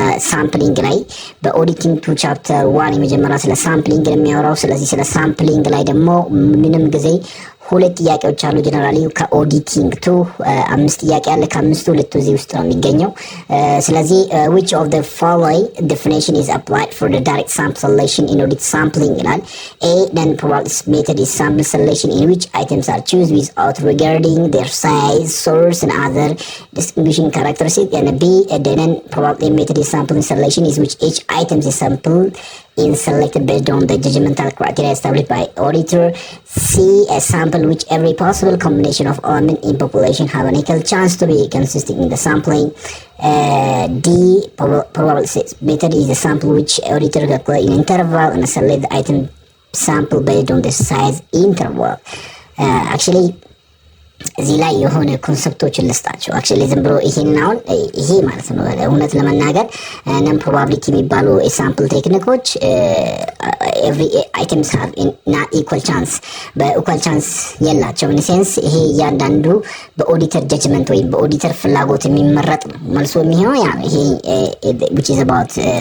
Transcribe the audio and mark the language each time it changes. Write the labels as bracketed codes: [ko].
[am] ሳምፕሊንግ ላይ በኦዲቲንግ 2 ቻፕተር 1 የመጀመሪያ ስለ ሳምፕሊንግ የሚያወራው። ስለዚህ ስለ ሳምፕሊንግ ላይ ደግሞ ምንም ጊዜ ሁለት ጥያቄዎች አሉ። ጀነራሊ ከኦዲቲንግ 2 5 ጥያቄ አለ። ከአምስቱ ሁለቱ እዚህ ውስጥ ነው የሚገኘው። ስለዚህ [en] which of the following definition is applied for the direct sample selection in audit sampling ይላል። A, then probability method is sample selection in which items are chosen without regarding their size, source and other distinguishing characteristics. And B, then probability method is sample selection is which each item is sampled in selected based on the judgmental criteria established by auditor. C, a sample which every possible combination of elements in population have an equal chance to be consistent in the sampling. D, probability method is a sample which auditor calculate in interval and select the item sample based on the size interval. [am] Actually እዚህ ላይ የሆነ ኮንሰፕቶችን ልስጣቸው። አክቹአሊ ዝም ብሎ ይሄናውን ይሄ ማለት ነው እውነት ለመናገር ነን ፕሮባቢሊቲ የሚባሉ የሳምፕል ቴክኒኮች ኤቭሪ አይተምስ ሃቭ ናት ኢኳል ቻንስ በኢኳል ቻንስ የላቸው። ኢን ሴንስ ይሄ እያንዳንዱ በኦዲተር ጀጅመንት ወይም በኦዲተር ፍላጎት የሚመረጥ ነው መልሶ የሚሆነው ያ ይሄ which is about